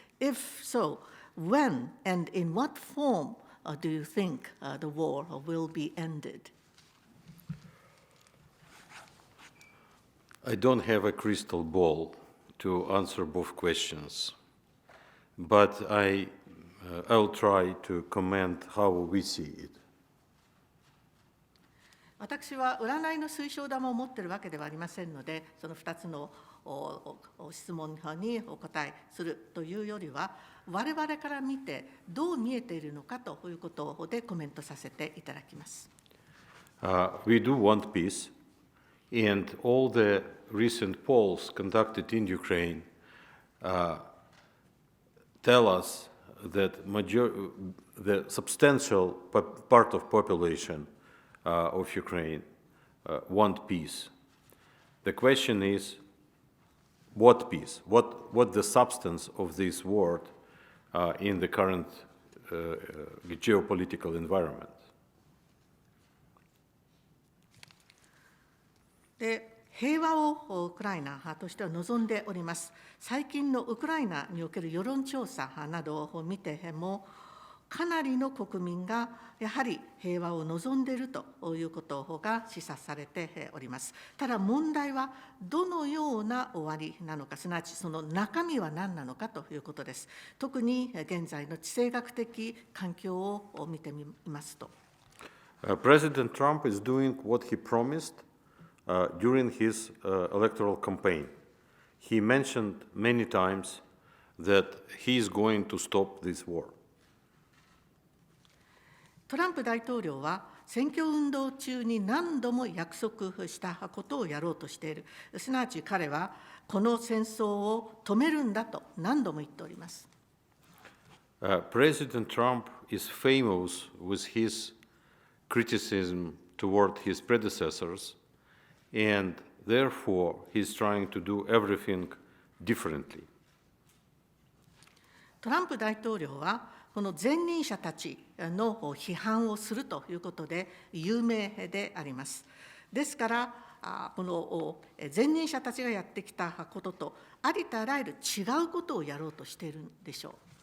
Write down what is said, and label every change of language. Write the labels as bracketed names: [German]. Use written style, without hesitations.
[English] If so, when and in what form do you think the war will be ended? I don't have a crystal ball to answer both questions, but I'll try to comment how we see it. [Japanese] 私は占いの水晶玉を持っているわけではありませんので、その2つの質問にお答えするというよりは、我々から見てどう見えているのかということでコメントさせていただきます。 [English] We do want peace, and all the recent polls conducted in Ukraine tell us that the substantial part of population of Ukraine want peace. The question is, what peace? What the substance of this word in the current geopolitical environment? [Japanese] で、平和をウクライナとしては望んでおります。最近のウクライナにおける世論調査などを見ても、かなりの国民がやはり平和を望んでいるということが示唆されております。ただ問題はどのような終わりなのか、すなわちその中身は何なのかということです。特に現在の地政学的環境を見てみますと。 [English] President Trump is doing what he promised during his electoral campaign. He mentioned many times that he is going to stop this war. [Japanese] トランプ大統領は選挙運動中に何度も約束したことをやろうとしている。すなわち彼はこの戦争を止めるんだと何度も言っております。 [English] President Trump is famous with his criticism toward his predecessors, and therefore he's trying to do everything differently. [Japanese] トランプ大統領はこの前任者たちの批判をするということで有名であります。ですから、この前任者たちがやってきたこととありとあらゆる違うことをやろうとしているんでしょう。